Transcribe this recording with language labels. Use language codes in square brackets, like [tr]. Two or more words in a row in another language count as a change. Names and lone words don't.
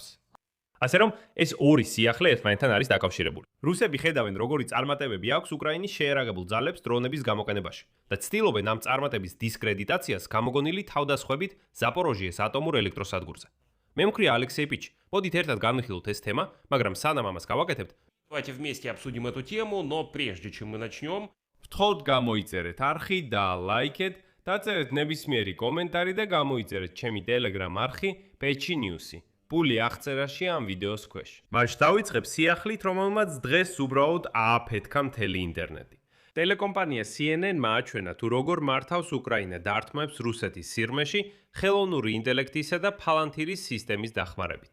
[ka] ასე რომ ეს ორი სიახლე ერთმანეთთან არის დაკავშირებული. რუსები ხედავენ, როგორი წარმატებები აქვს უკრაინის შეიარაღებულ ძალებს დრონების გამოყენებაში და ცდილობენ ამ წარმატების დისკრედიტაციას გამოგონილი თავდასხვებით ზაპოროჟიეს ატომურ ელექტროსადგურზე. მე მქვია Алексей Пич. Მოდით ერთად განვიხილოთ ეს თემა, მაგრამ სანამ ამას გავაკეთებთ, [ru] Давайте вместе обсудим эту тему, но прежде чем мы начнем, [ka] ვთხოვთ გამოიწერეთ არხი და ლაიქეთ, დაწერეთ ნებისმიერი კომენტარი და გამოიწერეთ ჩემი Telegram არხი Pechi News-ი. Puli აღწერაში ამ ვიდეოს ქვეშ. მაშ დავიწყებ სიახლით, რომელმაც დღეს უბრალოდ ააფეთქა მთელი ინტერნეტი. ტელეკომპანია CNN-მა აჩვენა, თუ როგორ მართავს უკრაინა დარტყმებს რუსეთის სიღრმეში ხელოვნური ინტელექტისა და ფალანთირის სისტემის დახმარებით.